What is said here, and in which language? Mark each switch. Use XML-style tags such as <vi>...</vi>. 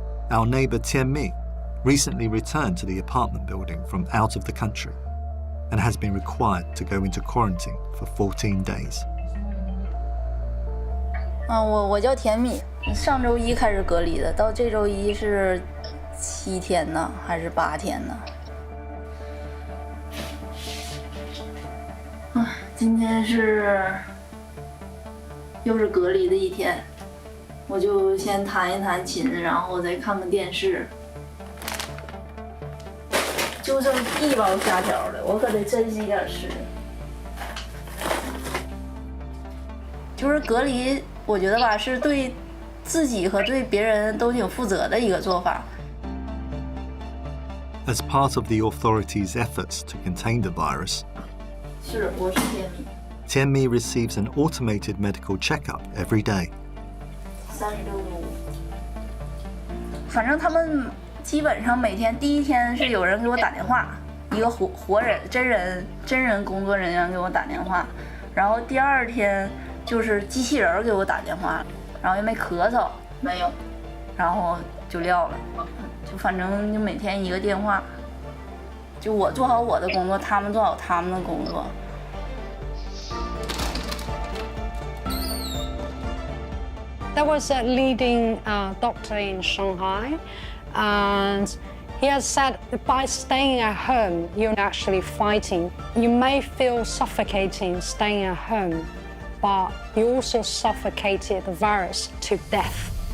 <en>Our neighbour Tianmi recently returned to the apartment building from out of the country and has been required to go into quarantine for 14 days.</en> <zh>我叫甜米，上周1开始隔离的，到这周1是7天呢，还是8天呢？今天又是隔离的一天，我就先弹一弹琴，然后再看看电视。就剩1包虾条了，我可得珍惜点吃。就是隔离，我觉得吧，是对自己和对别人都挺负责的一个做法。</zh> <en>As part of the authorities' efforts to contain the virus,</en> <zh>是，我是甜米。</zh> <en>Tianmi receives an automated medical checkup every day.</en> <zh>36.5。反正他们基本上每天第1天是有人给我打电话，一个活人真人工作人员给我打电话，然后第2天就是机器人给我打电话，然后又没咳嗽，没有，然后就撂了，就反正就每天1个电话，就我做好我的工作，他们做好他们的工作。</zh> <en>There was a leading doctor in Shanghai, and he has said by staying at home, you're actually fighting. You may feel suffocating staying at home, but you also suffocated the virus to death.</en>